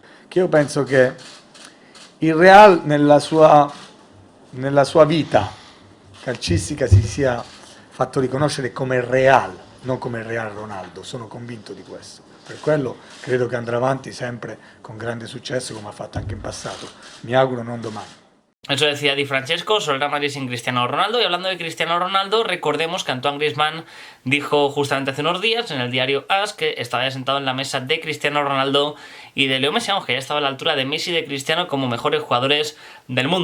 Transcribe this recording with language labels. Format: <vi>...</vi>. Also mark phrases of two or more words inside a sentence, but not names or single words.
<it>Che io penso che il Real nella sua vita calcistica si sia fatto riconoscere come Real, non come Real Ronaldo, sono convinto di questo. Per quello credo che andrà avanti sempre con grande successo come ha fatto anche in passato, mi auguro non domani.</it> <es>Eso decía Di Francesco sobre el Real Madrid sin Cristiano Ronaldo. Y hablando de Cristiano Ronaldo, recordemos que Antoine Griezmann dijo justamente hace unos días en el diario AS que estaba ya sentado en la mesa de Cristiano Ronaldo y de Leo Messi, que ya estaba a la altura de Messi y de Cristiano como mejores jugadores del mundo.</es>